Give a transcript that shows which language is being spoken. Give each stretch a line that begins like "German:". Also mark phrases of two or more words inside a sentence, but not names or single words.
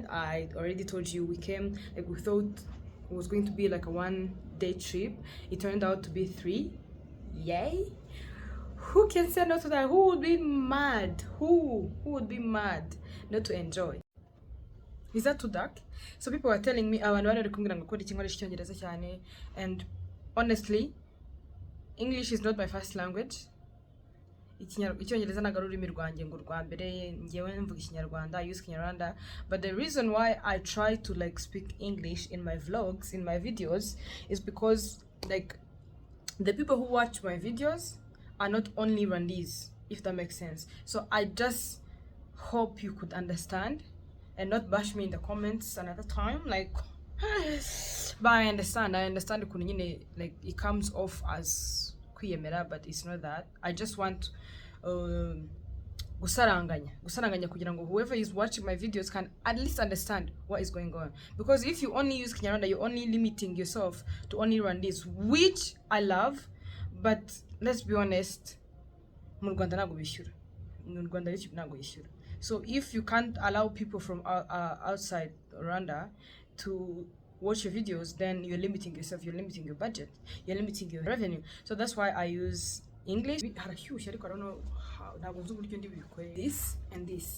English: I already told you we came like we thought it was going to be like a 1-day trip. It turned out to be 3. Yay! Who can say no to that? Who would be mad? Who would be mad not to enjoy? Is that too dark? So people were telling me
Kinyarwanda: abantu bari kumbwira ngo kora ikinkoresha icyongereza cyane,
English: and honestly English is not my first language.
Kinyarwanda: Icyongereza ntabwo ari ururimi rwanjye ngo rwa mbere, ngewe mvuga ikinyarwanda,
English: I use Kinyarwanda, but the reason why I try to like speak English in my vlogs, in my videos, is because like the people who watch my videos are not only Rwandese, if that makes sense. So I just hope you could understand and not bash me in the comments another time, like but I understand ukuntu like it comes off as kwiyemera, but it's not that. I just want
Kinyarwanda: gusaranganya kugira ngo
English: whoever is watching my videos can at least understand what is going on, because if you only use Kinyarwanda, you're only limiting yourself to only Rwandese, which I love, but let's be honest,
Kinyarwanda: mu Rwanda ntabwo bishyura, mu Rwanda ntabwo yishyura.
English: So if you can't allow people from outside Rwanda to watch your videos, then you're limiting yourself, you're limiting your budget, you're limiting your revenue. So that's why I use English. I don't know how this and this.